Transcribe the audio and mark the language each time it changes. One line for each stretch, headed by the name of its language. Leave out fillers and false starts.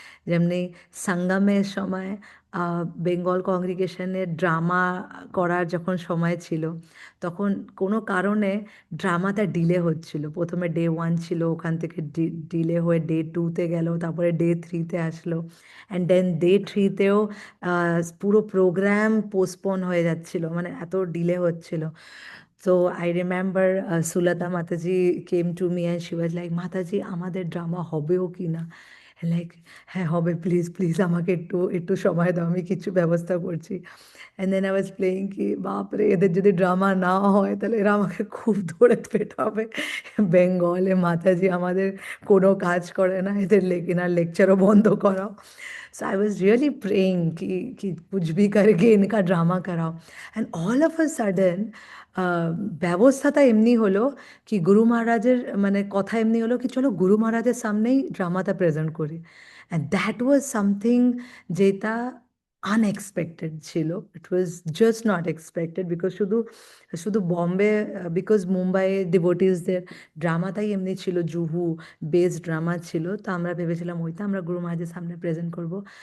Bangla: যেমনি সঙ্গমের সময় বেঙ্গল কংগ্রিগেশনের ড্রামা করার যখন সময় ছিল, তখন কোনো কারণে ড্রামাটা ডিলে হচ্ছিল। প্রথমে ডে 1 ছিল, ওখান থেকে ডিলে হয়ে ডে 2-তে গেল, তারপরে ডে 3-তে আসলো, অ্যান্ড দেন ডে 3-তেও পুরো প্রোগ্রাম পোস্টপোন হয়ে যাচ্ছিল, মানে এত ডিলে হচ্ছিল।
English: So I remember Sulata Mataji came to me and she was like, Mataji,
Bangla: আমাদের ড্রামা হবেও কি না? লাইক, হ্যাঁ হবে, প্লিজ প্লিজ আমাকে একটু একটু সময় দাও, আমি কিছু ব্যবস্থা করছি।
English: and then I was playing
Bangla: কি বাপরে, এদের যদি ড্রামা না হয় তাহলে এরা আমাকে খুব ধরে পেটাবে। বেঙ্গলে মাতাজি আমাদের কোনো কাজ করে না, এদের এনার লেকচারও বন্ধ করাও।
English: so I was really praying
Hindi: कि कुछ भी करके इनका ड्रामा कराओ।
English: and all of a sudden
Bangla: ব্যবস্থাটা এমনি হলো কি, গুরু মহারাজের মানে কথা এমনি হলো কি চলো গুরু মহারাজের সামনেই ড্রামাটা প্রেজেন্ট করি।
English: and that was something
Bangla: যেটা আনএক্সপেক্টেড ছিল।
English: it was just not expected,
Bangla: because শুধু শুধু বম্বে, বিকজ মুম্বাই ডিভোটিসদের ড্রামাটাই এমনি ছিল, জুহু বেস ড্রামা ছিল, তো আমরা ভেবেছিলাম ওইটা আমরা গুরু মহারাজের সামনে প্রেজেন্ট করব।